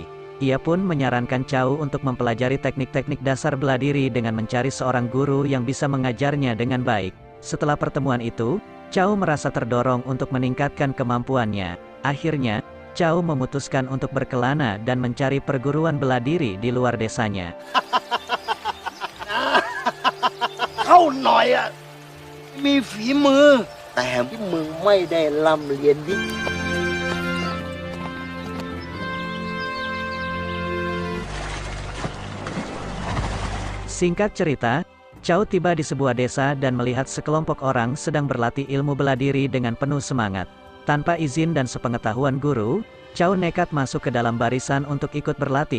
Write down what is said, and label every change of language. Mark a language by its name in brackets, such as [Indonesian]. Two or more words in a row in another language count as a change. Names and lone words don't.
[Indonesian] Ia pun menyarankan Chow untuk mempelajari teknik-teknik dasar bela diri dengan mencari seorang guru yang bisa mengajarnya dengan baik. Setelah pertemuan itu, Chow merasa terdorong untuk meningkatkan kemampuannya. Akhirnya, Chow memutuskan untuk berkelana dan mencari perguruan bela diri di luar desanya. [Thai] Kau หน่อยอะ มีฝีมือ แต่ที่มึงไม่ได้ร่ำเรียนวิ [Indonesian] Singkat cerita, Chow tiba di sebuah desa dan melihat sekelompok orang sedang berlatih ilmu bela diri dengan penuh semangat. Tanpa izin dan sepengetahuan guru, Chow nekat masuk ke dalam barisan untuk ikut berlatih.